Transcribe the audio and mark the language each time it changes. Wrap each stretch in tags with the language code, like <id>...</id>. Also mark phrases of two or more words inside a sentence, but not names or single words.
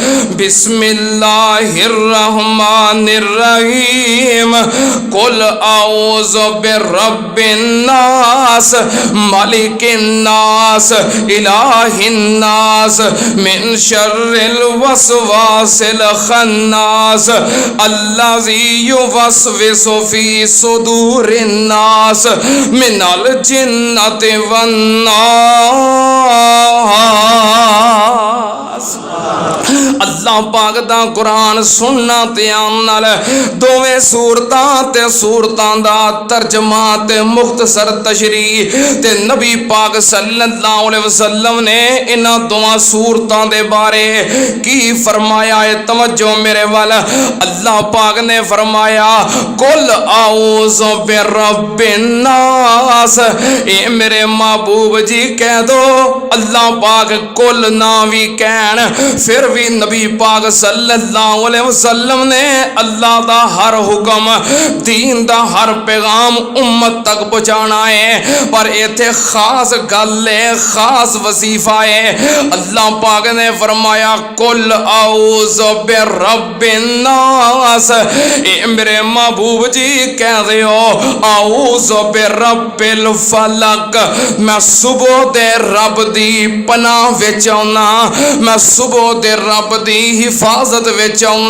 <ar>بسم الله الرحمن الرحيم قل أعوذ برب الناس ملك الناس إله الناس من شر الوسواس الخناس الذي يوسوس في صدور الناس من الجنة والناس.</ar> <pa>اللہ پاک دا قرآن سننا دھیان نال، دوویں سورتاں تے سورتاں دا ترجمہ تے مختصر تشریح تے نبی پاک</pa> <ar>صلى الله عليه وسلم</ar> <pa>نے انہاں دوواں سورتاں دے بارے کی فرمایا ہے? तवज्जो मेरे वाल। اللہ پاک نے فرمایا</pa> <ar>قل أعوذ برب الناس,</ar> <pa>اے میرے محبوب جی کہہ دو. اللہ پاک قل نہ وی کہن فیر وی نبی پاک</pa> <ar>صلى الله عليه وسلم</ar> <pa>نے اللہ دا ہر حکم، دین دا ہر پیغام امت تک پہنچانا ہے. पर इत्थे खास गल है, खास वजीफा है। اللہ پاک نے فرمایا</pa> <ar>قل أعوذ برب الناس,</ar> <pa>اے میرے محبوب جی کہہ دیو</pa> <ar>أعوذ برب الفلق,</ar> <pa>میں صبح دے رب دی پناہ وچ آؤنا، میں صبح دے رب دی حفاظت وچ آؤنا.</pa>